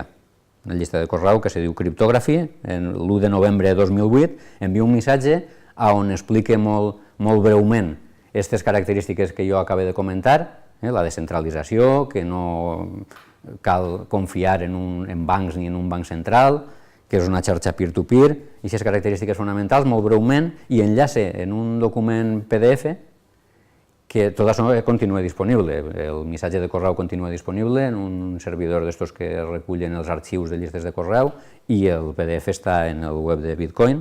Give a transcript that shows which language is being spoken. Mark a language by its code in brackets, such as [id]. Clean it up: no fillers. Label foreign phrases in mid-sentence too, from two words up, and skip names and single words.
[ca] Una llista de correu que se diu Cryptography, l'1 de novembre de 2008, envia un missatge on explica molt breument aquestes característiques que jo acabo de comentar, la descentralització, que no cal confiar en bancs ni en un banc central, que és una xarxa peer-to-peer, i aquestes característiques fonamentals molt breument, i enllaça en un document PDF que tot això continua disponible, el missatge de correu continua disponible en un servidor d'estos que recullen els arxius de llistes de correu i el PDF està en el web de Bitcoin.